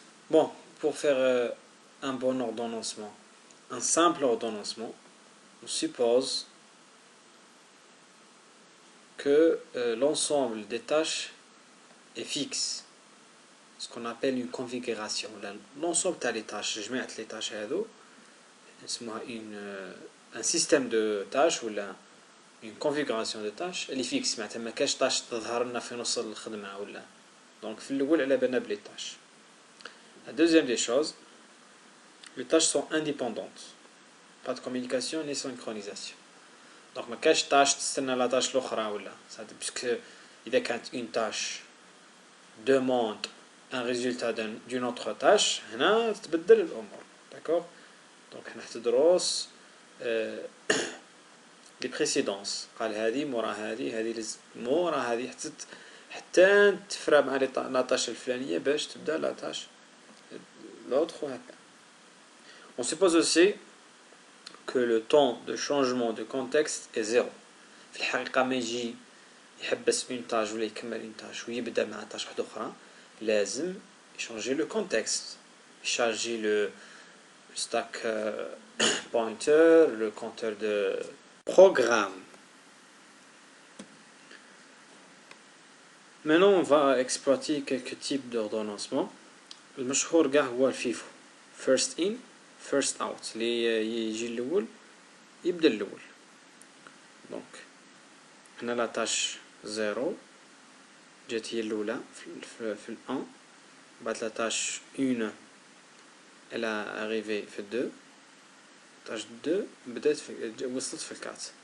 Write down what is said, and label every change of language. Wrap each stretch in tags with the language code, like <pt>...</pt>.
<fr>Bon, pour faire un bon ordonnancement, un simple ordonnancement, on suppose que l'ensemble des tâches est fixe, ce qu'on appelle une configuration. L'ensemble des tâches, je mets les tâches c'est un système de tâches ou une configuration de tâches elle est fixe.</fr> <ar>ما كاش tâche تظهر لنا في نص الخدمة ولا. Donc في الأول على بالنا بلي tâches.</ar> <fr>La deuxième des choses, les tâches sont indépendantes. Pas de communication ni synchronisation.</fr> <ar>Donc ما كاش tâche تستنى</ar> <fr>la tâche</fr> <ar>الأخرى ولا.</ar> <fr>Puisque</fr> <ar>إذا كانت</ar> <fr>une tâche demande un résultat d'une autre tâche</fr> <ar>هنا تتبدل الأمور.</ar> <fr>D'accord. Donc</fr> <ar>هنا تدرس</ar> <fr>les précédences.</fr> <ar>قال هذه مورا هذه مورا هذه حتى تفرى مع لا tâche الفلانية باش تبدأ لا tâche l'autre.</ar> <fr>On suppose aussi que le temps de changement de contexte est 0.</fr> <ar>في الحقيقة ما يجي يحبس une tâche ولا يكمل une tâche ويبدأ مع tâche واحدة أخرى لازم</ar> <fr>changer le contexte, changer le stack pointer, le compteur de programme. Maintenant on va exploiter quelques types d'ordonnancement.</fr> <ar>المشهور كاع هو الفيفو</ar> <en>first in first out</en> <ar>اللي يجي الأول يبدأ الأول. donc هنا لا تاش 0 جات هي الأولى في الأن بعد لا تاش 1</ar> <fr>elle a arrivé</fr> <ar>في 2 تاش 2 بدات وصلت في 4.</ar>